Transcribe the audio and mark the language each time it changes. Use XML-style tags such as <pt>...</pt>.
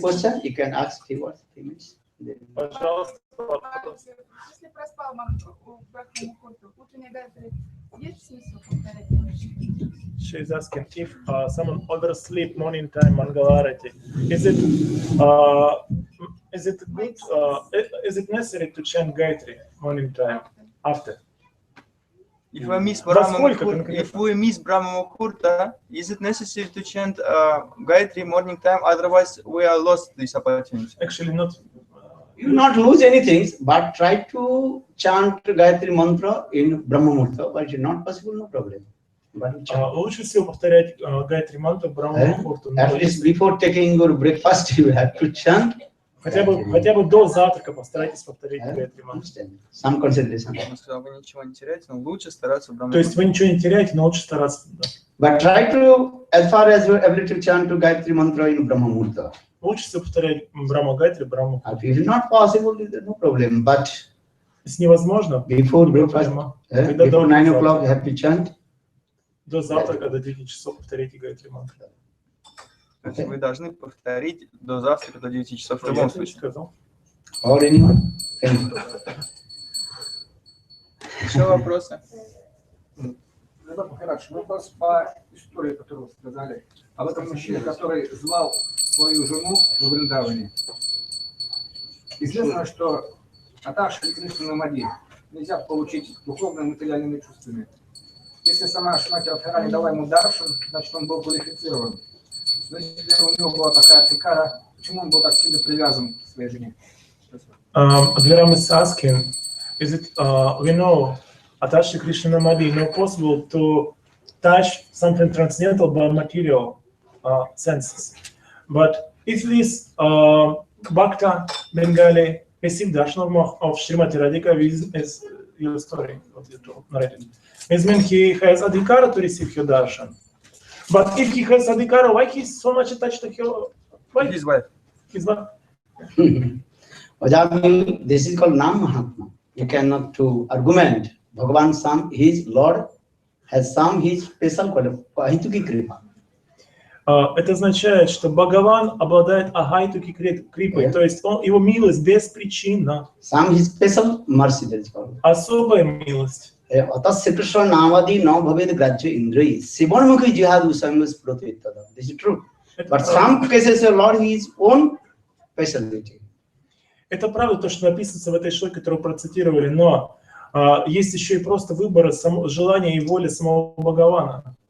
<en>question, you can ask 3 minutes.</en> <ru>Пожалуйста, вопрос. Если проспал Брахму Мухурту, утренняя гайатри, есть смысл повторять?</ru> <en>She is asking if someone oversleep morning time Mangalarati. Is it good? Is it necessary to chant Gayatri morning time after? If we miss</en> <ru>Во</ru> <en>Brahma</en> <ru>сколько</ru> <en>Muhurta,</en> <ru>конкретно?</ru> <en>if we miss Brahma Muhurta, is it necessary to chant Gayatri morning time? Otherwise, we are lost this opportunity. Actually, not. You will not lose anything, but try to chant Gayatri mantra in Brahma Muhurta, but it's not possible, no problem. But you chant.</en> <ru>Лучше всего повторять Гайатри мантру Брахма Мухурту.</ru> <en>At least before taking your breakfast, you have to chant.</en> <ru>Хотя бы до завтрака постарайтесь повторить Гайатри мантру.</ru> <en>Some concentration.</en> <ru>Он сказал, вы ничего не теряете, но лучше стараться Brahma То есть вы ничего не теряете, но лучше стараться. Да.</ru> <en>But try to, as far as your ability to chant to Gayatri mantra in Brahma Muhurta.</en> <ru>Лучше всего повторять Брахма Гайатри, Брахма.</ru> <en>If it is not possible, there's no problem. But</en> <ru>Если невозможно,</ru> <en>before breakfast, before 9 o'clock, you have to chant.</en> <ru>до завтрака, до 9 часов повторите Гайатри мантру. То есть вы должны повторить до завтрака, до 9 часов в любом случае. Сказал.</ru> <en>Or anyone? Thank you.</en> <ru>Еще вопросы? Махарадж, вопрос по истории, которую вы сказали, об этом мужчине, который звал свою жену в Вриндаване. Известно, что Аташ Кришна Мади нельзя получить духовными, материальными чувствами. Если сама Шримати Радхарани дала ему даршан, значит, он был квалифицирован. Но если у него была такая фикара, почему он был так сильно привязан к своей жене?</ru> <en>Advaram is asking, is it, we know Atashi Krishna Madi, no possible to touch something transcendental by material senses. But if this Bhakta Bengali received darshan of Srimati Radhika, is your story, what you narrated. It means he has adhikara to receive her darshan. But if he has adhikara, why he is so much attached to her? Why? His wife. His wife. Vajami, this is called Nam Mahatma. You cannot to argument. Bhagavan Sam, his Lord, has some his special Ahituki Kripa.</en> <ru>Это означает, что Бхагаван обладает агайтуки крипой, то есть его милость беспричинна.</ru> <en>Some his special mercy, that is called.</en> <ru>Особая милость.</ru> <sa>Atas Krishna Namadi no bhaved grajya indri. Sivanmukhi jihad usamas protvitada.</sa> <en>This is true. But some cases, your Lord, his own speciality.</en> <ru>Это правда, то, что написано в этой шлоке, которую процитировали, но есть еще и просто выборы, желания и воли самого Бхагавана.</ru>